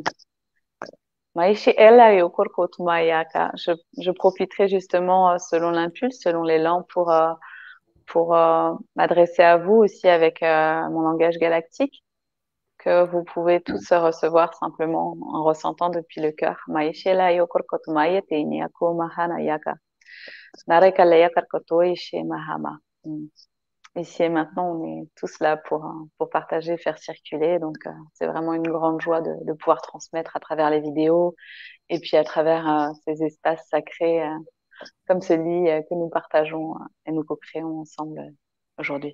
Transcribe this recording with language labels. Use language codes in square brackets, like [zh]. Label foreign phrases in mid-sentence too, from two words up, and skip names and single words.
[fr] Maishi Ella et Okorkot Mayaka. Je profiterai justement, selon l'impulse, selon l'élan, pour m'adresser à vous aussi avec mon langage galactique, que vous pouvez tous recevoir simplement en ressentant depuis le cœur. Maishi Ella et Okorkot Mayete Inyako Mahana Yaka. Nareka Leya Karkoto Ishe Mahama. Ici et maintenant, on est tous là pour partager, faire circuler. Donc, c'est vraiment une grande joie de pouvoir transmettre à travers les vidéos et puis à travers ces espaces sacrés comme celui que nous partageons et nous co-créons ensemble aujourd'hui.